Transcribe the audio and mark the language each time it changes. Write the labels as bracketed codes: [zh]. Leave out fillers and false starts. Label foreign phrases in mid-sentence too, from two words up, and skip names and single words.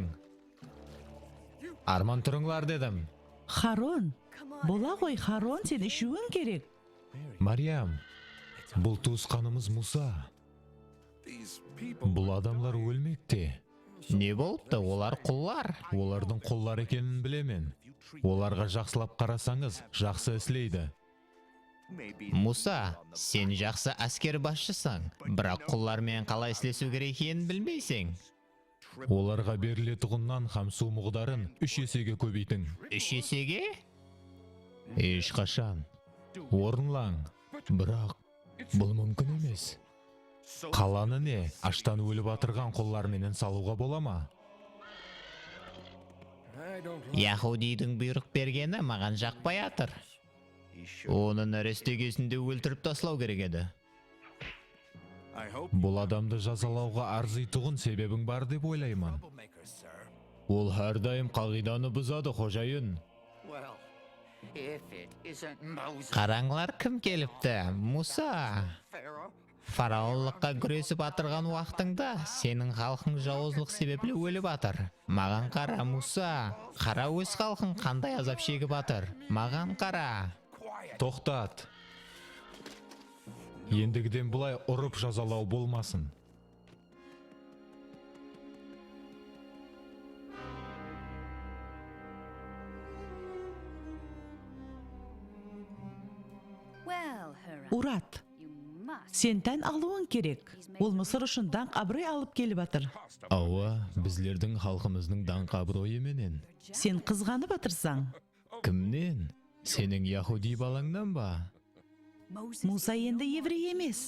[kaa] Арман тұрыңлар дедім. Харон, бола ғой Харон, сен ішуің керек. Мариям, бұл туысқанымыз Муса. [en] These people. [kaa] Бұл адамлар өлмекте. Не болыпты? Олар құллар. Олардың құллар екенін білемен. Оларға жақсылап қарасаңыз, жақсы іслейді. Муса, сен жақсы әскер басшысың, бірақ құллармен қалай істесу керек екенін білмейсің. Оларға берілетұғыннан хамсу мұғдарын 3 есеге көбейтің. 3 есеге? Ешқашан. Орынлаң. Бірақ бұл мүмкін емес. Қаланы не, аштан өліп атырған құлларменен салуға бола ма? [en] I don't [kaa] Яхудидің бұйрық бергені маған жақпай атыр. Оны нәресте кезінде өлтіріп таслау керек еді. [en] I hope [kaa] Бұл адамды жазалауға арзитұғын себебің бар деп ойлаймын. [en] troublemaker, sir. [kaa] Ол әрдайым қағиданы бұзады, қожайын. [en] Well, if it isn't Moses, [kaa] Қараңлар кім келіпті? Муса. [en] Pharaoh, [kaa] Фараонлыққа күресіп атырған уақытыңда сенің халқың жауызлық себеплі өліп атыр. Маған қара, Муса. Қара өз халқың қандай азап шегіп атыр. Маған қара. Тоқтат. Ендігіден бұлай ұрып жазалау болмасын. [en] Well, Hera, Урат, you must. [kaa] сен тән алуың керек. Ол Мысыр үшін даңқ абырой алып келіп атыр. Ауа, біздердің халқымыздың даңқ абыройы менен. Сен қызғанып атырсаң. Кімнен? Сенің яхуди балаңнан ба? Муса енді еврей емес.